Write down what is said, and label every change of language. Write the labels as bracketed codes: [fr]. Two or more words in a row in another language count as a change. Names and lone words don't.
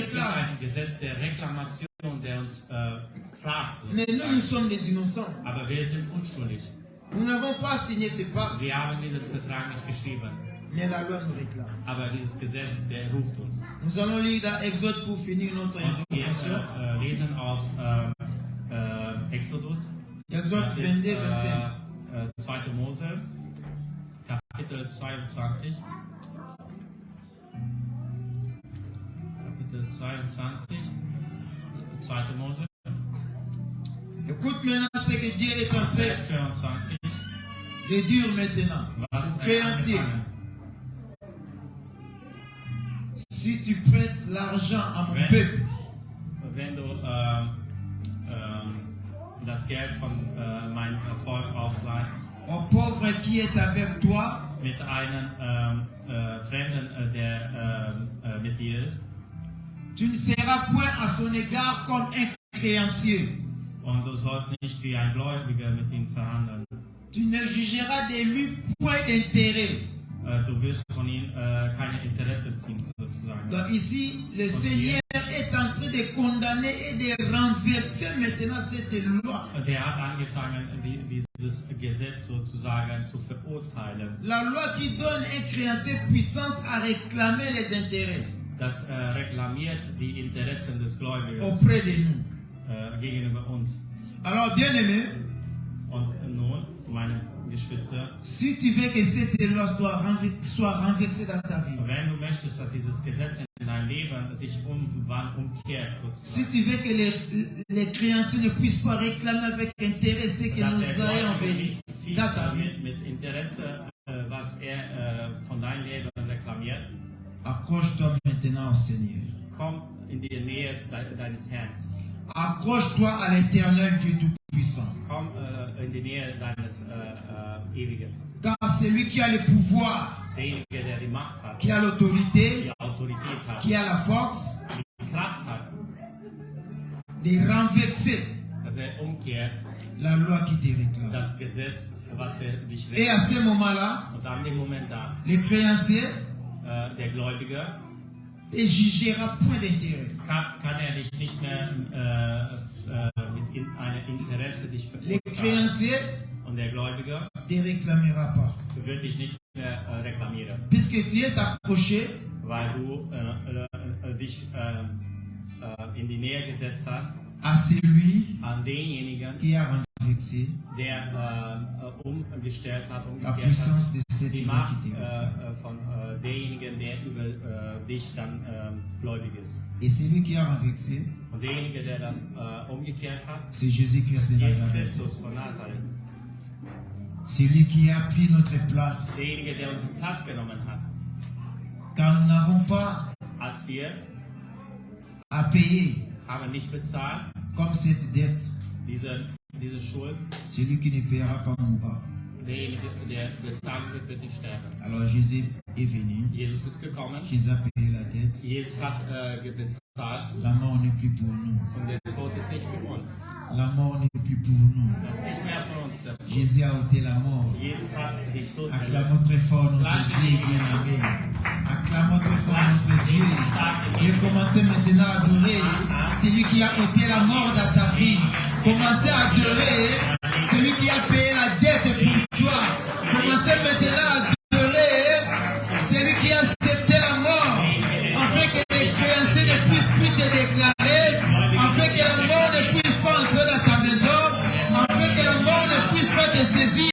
[de] Es gibt [fr] réclame. [de] ein Gesetz der Reklamation, der uns fragt. [fr] Mais nous sommes des innocents. [de] Aber wir sind unschuldig. [fr] Nous n'avons pas signé ce pacte, [de] Wir haben diesen Vertrag nicht geschrieben. [fr] mais la loi nous réclame. [de] Aber dieses Gesetz, der ruft uns. [fr] Nous allons lire dans Exode pour finir notre [de] Und wir [fr] exhortation. [de] lesen aus Exodus. [fr] Exode [de] Das ist [fr] 22, verset. [de] 2. Mose, Kapitel 22. Kapitel 22, 2. Mose, [fr] Écoute maintenant ce que Dieu est en train [de] Vers 24. [fr] de dire maintenant [de] Was [fr] aux créanciers. [de] angefangen. [fr] Si tu prêtes l'argent à mon [de] Wenn- [fr] peuple, [de] Wenn du das Geld von meinem Volk ausleihst, [fr] au pauvre qui est avec toi, [de] mit einem Fremden, der mit dir ist, [fr] tu ne seras point à son égard comme un créancier. [de] und du sollst nicht wie ein Gläubiger mit ihm verhandeln. [fr] Tu ne jugeras de lui point d'intérêt. [de] Du wirst von ihm keine Interesse ziehen, sozusagen. [fr] Donc ici, le Seigneur est en train de condamner et de renverser maintenant cette loi. [de] Der hat angefangen, dieses Gesetz sozusagen zu verurteilen. [fr] La loi qui donne un créancier puissance à réclamer les intérêts [de] Das reklamiert die Interessen des Gläubigers [fr] auprès de nous. [de] Gegenüber uns. [fr] Alors, bien aimé, [de] Und nun, meine Geschwister, [fr] si tu veux que cette loi soit renversée dans ta vie, [de] wenn du möchtest, dass dieses Gesetz in dein Leben sich umkehrt, [fr] si [de] sozusagen, [fr] tu veux que les créanciers ne puissent pas réclamer avec intérêt ce que [de] dass [fr] nous [de] der [fr] ayons [de] Gläubige [fr] envie [de] nicht zieht [fr] dans ta vie, [de] mit Interesse, was er von deinem Leben reklamiert, [fr] accroche-toi maintenant au Seigneur. [de] komm in die Nähe deines Herrn. [fr] Accroche-toi à l'éternel Dieu Tout-Puissant. [de] Komm in die Nähe deines Ewiges. [fr] Car c'est lui qui a le pouvoir, [de] Derjenige, der die Macht hat, [fr] qui a l'autorité, [de] die Autorität hat, [fr] qui a la force [de] die Kraft hat, [fr] de renverser [de] dass er umkehrt [fr] la loi qui te réclame. [de] das Gesetz, was er dich [fr] Et à [de] reklamiert. [fr] ce moment-là, [de] Und an dem Moment da, [fr] le créancier [de] der Gläubige, [fr] ne jugera point d'intérêt. [de] kann er dich nicht mehr mit einem Interesse dich [fr] Le [de] verurteilen. [fr] créancier [de] Und der Gläubige [fr] ne réclamera pas. [de] wird dich nicht mehr reklamieren, [fr] Puisque tu es accroché [de] weil du dich in die Nähe gesetzt hast [fr] à celui [de] an denjenigen, [fr] qui a renversé [de] der umgestellt hat, [fr] la [de] umgekehrt hat, [fr] puissance de cette [de] die [fr] loi [de] Macht [fr] qui te réclame. [de] von derjenigen, der über dich dann gläubig ist. [fr] Et celui qui a renversé, [de] Und derjenige, der das umgekehrt hat, [fr] c'est Jésus-Christ de [de] Jesus [fr] Nazareth. [de] Christus von Nazareth. [fr] Celui qui a pris notre place. [de] Derjenige, der unseren Platz genommen hat, [fr] Car nous n'avons pas [de] als wir [fr] à payer [de] aber nicht bezahlt, [fr] comme cette dette. [de] diese Schuld. [fr] Celui qui ne paiera pas mourra. [de] Derjenige, der bezahlen wird, wird nicht sterben. [fr] Alors Jésus est venu. [de] Jesus ist gekommen. [fr] Jésus a payé la dette. [de] Jesus hat bezahlt. [fr] La mort n'est plus pour nous. [de] Und der Tod ist nicht für uns. [fr] La mort n'est plus pour nous. [de] Das ist nicht mehr für uns. [fr] Jésus a ôté la mort. [de] Jesus hat den Tod [fr] Acclamons très fort notre Dieu bien-aimé. Acclamons très fort notre Dieu. Et commencez maintenant à adorer celui qui a ôté la mort dans ta vie. Commencez à adorer celui qui a payé la dette pour toi. Commencez maintenant à adorer celui qui a accepté la mort, afin que les créanciers ne puissent plus te déclarer, afin que la mort ne puisse pas entrer dans ta maison, afin que la mort ne puisse pas te saisir.